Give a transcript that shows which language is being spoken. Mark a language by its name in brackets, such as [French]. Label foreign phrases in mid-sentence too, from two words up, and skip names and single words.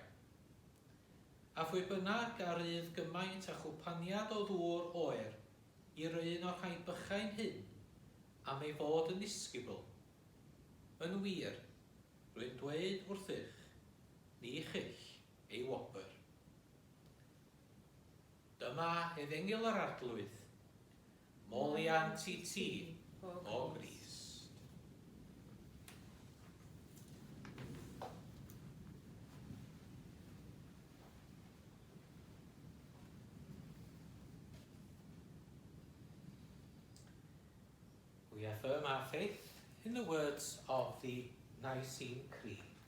[Welsh] A phwy bynnag ar ydd gymaint a chwpaniad o ddŵr oer i'r un o'r rhai bychain hyn am ei fod yn ddisgybl. Yn wir, rwy'n dweud wrthych, ni chyll ei wobr. Dyma Efengyl yr arglwydd, moliant i ti o Grist. [English] We affirm our faith in the words of the Nicene Creed.